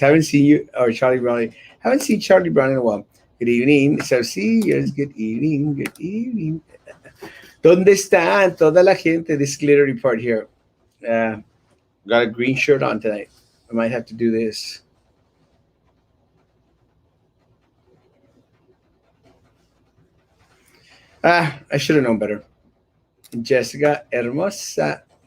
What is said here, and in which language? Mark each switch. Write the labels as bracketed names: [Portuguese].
[English] Haven't seen you or Charlie Brown. Haven't seen Charlie Brown in a while. Good evening. So, see you. Good evening. Good evening. [Spanish] ¿Dónde está toda la gente? [English] This glittery part here. Uh, got a green shirt on tonight. I might have to do this. I should have known better. Jessica Hermosa.